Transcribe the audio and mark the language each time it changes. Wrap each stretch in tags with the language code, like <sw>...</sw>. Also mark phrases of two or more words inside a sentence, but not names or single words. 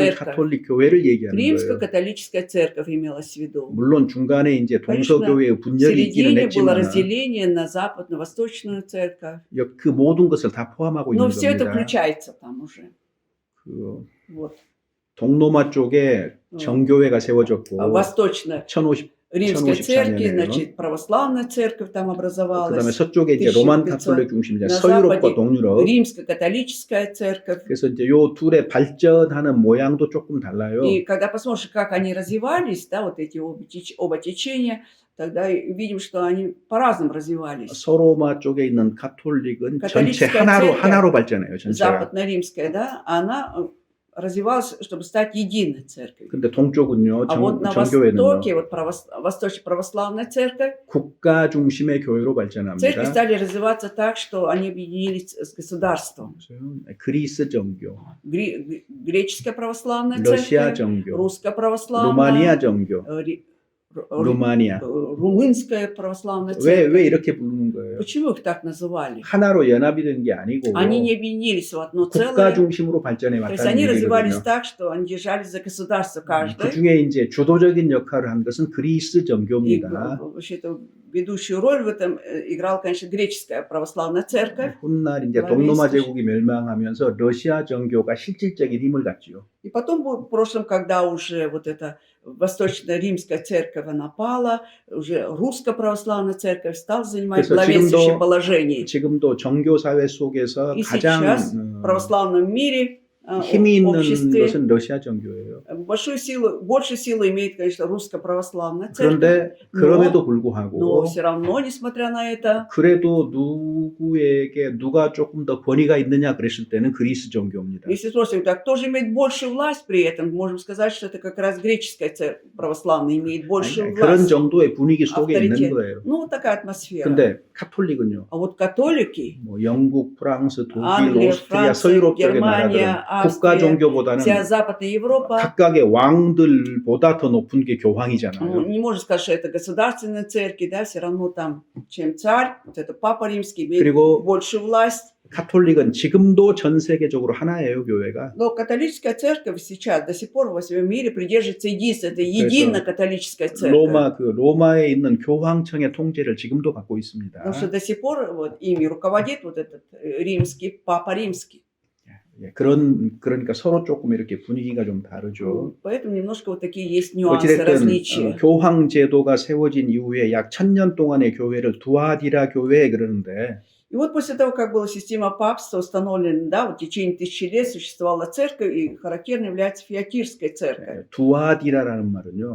<ru>церковь?</ru> <ko>가톨릭 교회를 얘기하는</ko> <ru>Римская</ru> <ko>거예요.</ko> <ru>католическая церковь имелась в виду.</ru> <ko>물론 중간에 이제 동서교회의</ko> <ru>В</ru> <ko>분열이 있기는</ko> <ru>середине было</ru> <ko>했지만</ko> <ru>разделение на западно-восточную церковь.</ru> <ko>그 모든 것을 다 포함하고</ko> <ru>Но</ru> <ko>있는</ko> <ru>все это</ru> <ko>겁니다.</ko> <ru>включается там уже.</ru> <ko>그</ko> <ru>Вот.</ru> <ko>동로마 쪽에 정교회가 세워졌고</ko> <ru>А восточная 1050 римской 1054 церкви,</ru> <ko>년에요.</ko> <ru>значит, православная церковь там</ru> <ko>그다음에</ko> <ru>obразовалась.</ru> <ko>서쪽에 이제 로만 가톨릭 중심이자 나 서유럽과</ko> <ru>западе</ru> <ko>동유럽.</ko> <ru>Римская католическая церковь.</ru> <ko>그래서 이제 요 둘의 발전하는 모양도 조금 달라요.</ko> <ru>И когда посмотришь, как они развивались, да, вот эти оба течения, тогда видим, что они по-разному развивались.</ru> <ko>서로마 쪽에 있는 가톨릭은 전체 가톨릭스가 하나로 발전해요. 전체가.</ko> <ru>Западно-римская, да, она развивалась, чтобы стать единой церковью.</ru> <ko>근데 동쪽은요.</ko> <ru>А вот на</ru> <ko>정교회는요.</ko> <ru>востоке, вот Восточная православная церковь,</ru> <ko>국가 중심의 교회로 발전합니다.</ko> <ru>церкви стали развиваться так, что они объединились с государством.</ru> <ko>그리스 정교,</ko> <ru>Греческая православная</ru> <ko>러시아</ko> <ru>церковь,</ru> <ko>정교,</ko> <ru>русская</ru> <ko>루마니아</ko> <ru>православная,</ru> <ko>정교, 루마니아.</ko> <ru>румынская православная</ru> <ko>왜</ko> <ru>церковь.</ru> <ko>이렇게 부르는 거예요?</ko> <ru>Почему их так называли?</ru> <ko>하나로 연합이 된 게 아니고</ko> <ru>Они не объединились в одно</ru> <ko>국가</ko> <ru>целое.</ru> <ko>중심으로 발전해</ko> <ru>То есть</ru> <ko>왔다는</ko> <ru>они развивались</ru> <ko>얘기거든요.</ko> <ru>так, что они держались за государство</ru> <ko>그</ko> <ru>каждый.</ru> <ko>중에 이제 주도적인 역할을 한 것은 그리스</ko> <ru>И</ru> <ko>정교입니다.</ko> <ru>вообще-то ведущую роль в этом играла, конечно, греческая православная церковь.</ru> <ko>훗날 이제 그다음에 동로마 있으시- 제국이 멸망하면서 러시아 정교가 실질적인 힘을 갖지요.</ko> <ru>И потом, в прошлом, когда уже вот эта Восточная римская церковь она пала, уже русская православная церковь стала занимать</ru> <ko>그래서</ko> <ru>главенствующее</ru> <ko>지금도-</ko> <ru>положение.</ru> <ko>지금도 정교 사회 속에서</ko> <ru>И</ru> <ko>가장</ko> <ru>сейчас в православном мире,</ru> <ko>힘이 있는</ko> <ru>обществе,</ru> <ko>것은 러시아 정교예요.</ko> <ru>большую силу имеет, конечно, русская православная церковь.</ru> <ko>그런데 그럼에도 불구하고</ko> <ru>Но все равно, несмотря на это,</ru> <ko>그래도 누가 조금 더 권위가 있느냐 그랬을 때는 그리스 정교입니다.</ko> <ru>если спросим, так кто же имеет большую власть при этом, можем сказать, что это как раз греческая церковь православная имеет большую</ru> <ko>그런</ko> <ru>власть.</ru> <ko>정도의 분위기 속에 있는</ko> <ru>авторитет.</ru> <ko>거예요.</ko> <ru>Ну, вот такая атмосфера.</ru> <ko>근데 카톨릭은요.</ko> <ru>А вот католики,</ru> <ko>뭐 영국, 프랑스, 독일,</ko> <ru>Англия,</ru> <ko>오스트리아,</ko> <ru>Франция,</ru> <ko>서유럽 쪽의</ko> <ru>Германия,</ru> <ko>나라들은 국가</ko> <ru>Австрия,</ru> <ko>종교보다는</ko> <ru>вся Западная Европа.</ru> <ko>각각의 왕들보다 더 높은 게 교황이잖아요.</ko> <ru>Не можно сказать, что это государственные церкви, да, все равно там, чем царь, вот это Папа Римский имеет</ru> <ko>그리고</ko> <ru>большую власть.</ru> <ko>카톨릭은 지금도 전 세계적으로 하나예요, 교회가.</ko> <ru>Но католическая церковь сейчас до сих пор во всем мире придерживается единства. Это единая католическая церковь.</ru> <ko>로마에 있는 교황청의 통제를 지금도 갖고 있습니다.</ko> <ru>Потому что до сих пор вот ими руководит вот этот римский, Папа Римский.</ru> <ko>예, 그러니까 서로 조금 이렇게 분위기가 좀 다르죠.</ko> <ru>Поэтому немножко вот такие есть нюансы,</ru> <ko>어찌됐든</ko> <ru>различия.</ru> <ko>교황 제도가 세워진 이후에 약 1000년 동안의 교회를 두아디라 교회 그러는데</ko> <ru>И вот после того, как была система папства установлена, да, вот в течение тысячи лет существовала церковь, и характерной является фиатирская церковь.</ru> <ko>두아디라라는 말은요.</ko>